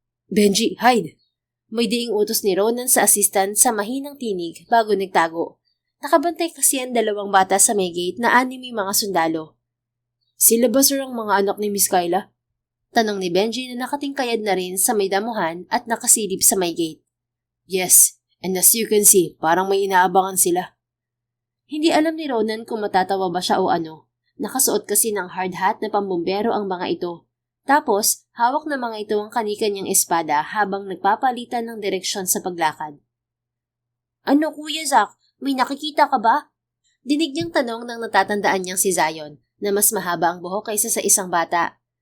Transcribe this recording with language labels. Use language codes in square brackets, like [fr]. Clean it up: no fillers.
[en] Benji, hide! [tl] May diing utos ni Ronan sa assistant sa mahinang tinig bago nagtago. Nakabantay kasi ang 2 bata sa may gate na 6 mga sundalo. Sila ba sir ang mga anak ni Miss Kyla? Tanong ni Benji na nakatingkayad na rin sa may damuhan at nakasilip sa may gate. [en] Yes, and as you can see, [tl] parang may inaabangan sila. Hindi alam ni Ronan kung matatawa ba siya o ano. Nakasuot kasi ng hard hat na pambumbero ang mga ito. Tapos, hawak na mga ito ang kanikanyang espada habang nagpapalitan ng direksyon sa paglakad. Ano Kuya Zach, may nakikita ka ba? Dinig niyang tanong ng natatandaan niyang si Zion na mas mahaba ang buhok kaysa sa isang bata.